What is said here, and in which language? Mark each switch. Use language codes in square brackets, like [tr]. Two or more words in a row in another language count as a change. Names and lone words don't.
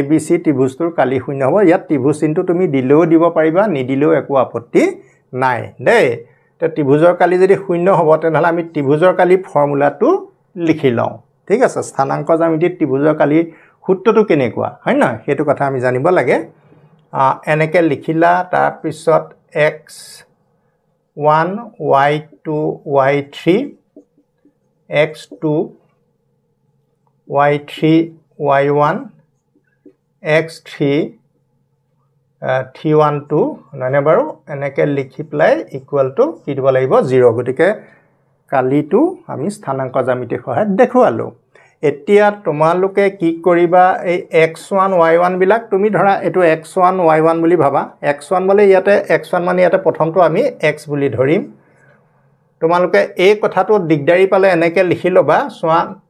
[as] b c ত্ৰিভুজটোৰ কালি শূন্য হ'ব ইয়াত ত্ৰিভুজ চিনটো তুমি দিলেও দিব পাৰিবা নিদিলেও একো আপত্তি নাই দেই তে ত্ৰিভুজৰ কালি যদি শূন্য হ'ব তেনেহলে আমি ত্ৰিভুজৰ কালি ফৰ্মুলাটো লিখি লওঁ ঠিক আছে স্থানাংক জ্যামিতিত ত্ৰিভুজৰ কালি সূত্ৰটো কেনেকুৱা হয় না হেতু কথা আমি জানিব লাগে এনেকে লিখিলা তাৰ পিছত x1 y2 y3 x2 y3 y1 x3 312 নহয়নে বাৰু এনেকৈ লিখি পেলাই [en] equal to [as] কি দিব লাগিব 0 গতিকে কালিটো আমি স্থানাংক জ্যামিতিৰ সহায়ত দেখুৱালোঁ এতিয়া তোমালোকে কি কৰিবা এই x1 y1 বিলাক তুমি ধৰা এটো x1 y1 বুলি ভাবা x1 মানে ইয়াতে x1 মানে ইয়াতে প্ৰথমটো আমি x বুলি ধৰিম তোমালোকে এই কথাটো দিগদাৰি পালে এনেকৈ লিখি লবা সোৱা